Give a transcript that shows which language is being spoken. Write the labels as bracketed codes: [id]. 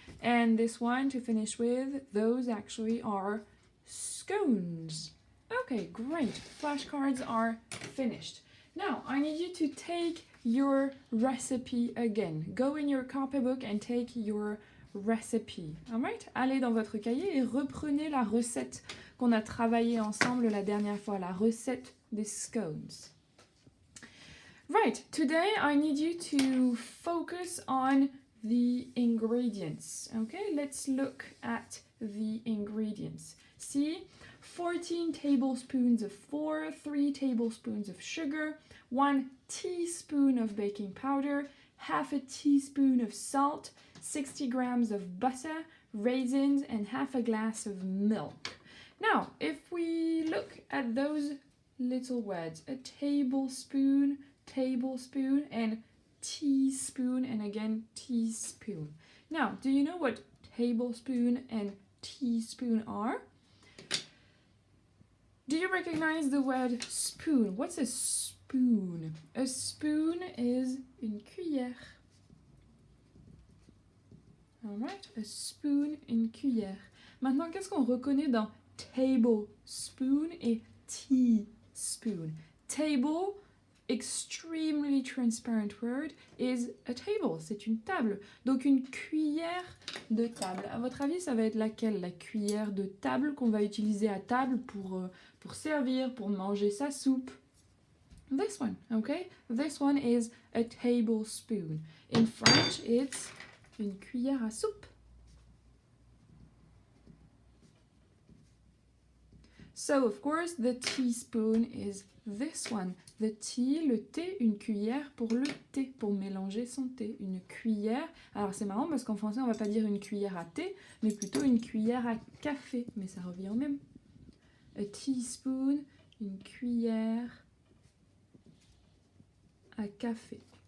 [en] And this one, to finish with, those actually are scones. Okay, great. Flashcards are finished. Now, I need you to take your recipe again. Go in your copybook and take your recipe. Alright? [fr] Allez dans votre cahier et reprenez la recette qu'on a travaillée ensemble la dernière fois, la recette des scones. [en] Right, today I need you to focus on the ingredients. Okay, let's look at the ingredients. See, 14 tablespoons of flour, 3 tablespoons of sugar, 1 teaspoon of baking powder, half a teaspoon of salt, 60 grams of butter, raisins, and half a glass of milk. Now, if we look at those little words, a tablespoon, and teaspoon, and again teaspoon. Now, do you know what tablespoon and teaspoon are? Do you recognize the word spoon? What's a spoon? A spoon is [fr] une cuillère. [en] Alright, a spoon, [fr] une cuillère. Maintenant, qu'est-ce qu'on reconnaît dans tablespoon et teaspoon? [en] Table, extremely transparent word, is a table. [fr] C'est une table. Donc une cuillère de table. À votre avis, ça va être laquelle? La cuillère de table qu'on va utiliser à table pour servir, pour manger sa soupe. [en] This one, okay? This one is a tablespoon. In French, it's [fr] une cuillère à soupe. [en] So, of course, the teaspoon is this one. The tea, [fr] le thé, une cuillère pour le thé, pour mélanger son thé. Une cuillère. Alors, c'est marrant parce qu'en français, on va pas dire une cuillère à thé, mais plutôt une cuillère à café. Mais ça revient au même. [en] A teaspoon, [fr] une cuillère à café.